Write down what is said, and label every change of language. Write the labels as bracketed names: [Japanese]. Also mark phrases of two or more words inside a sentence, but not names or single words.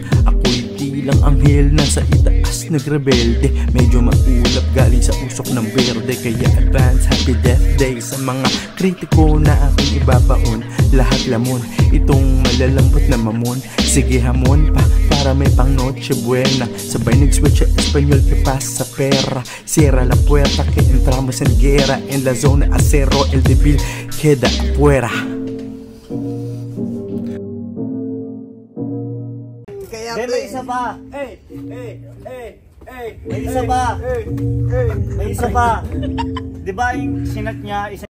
[Filipino] Ako'y tilang anghel na sa itaas nagrebelde. Medyo maulap galing sa usok ng berde. Kaya [English] advance happy death day [Filipino] sa mga kritiko na aking ibabaon. Lahat lamon, itong malalambot na mamon. Sige hamon pa para may pang [Spanish] noche buena. [Filipino] Sabay nag-switch sa Espanyol [Spanish] que pasa [Filipino] pera. [Spanish] Cierra la puerta que entramos en guerra. En la zona acero el débil queda afuera. [Filipino] May isa pa. May isa pa. May isa pa. Di ba yung sinat niya, isa